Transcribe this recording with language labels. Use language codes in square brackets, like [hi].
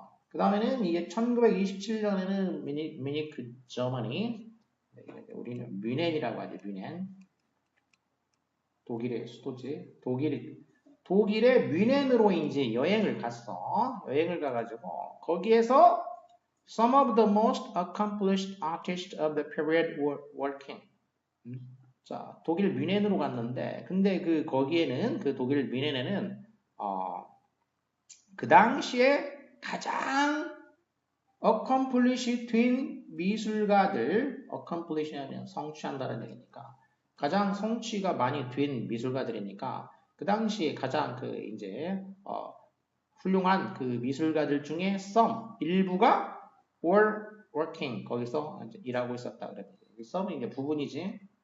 [ko] 그 다음에는 이게 1927년에는 미니크 저머니, 우리는 뮌헨이라고 하죠. 뮌헨. 독일의 수도지. 독일의 뮌헨으로 이제 여행을 갔어. 여행을 가가지고 거기에서 [en] some of the most accomplished artists of the period were working. [ko] 자, 독일 뮌헨으로 갔는데, 근데 거기에는 그 독일 뮌헨에는 그 당시에 가장 accomplish 된 미술가들, accomplish 하면 성취한다는 얘기니까 가장 성취가 많이 된 미술가들이니까 그 당시에 가장 이제 훌륭한 그 미술가들 중에 some 일부가 [en] were working [ko] 거기서 이제 일하고 있었다 그랬는데 some은 이제 부분이지.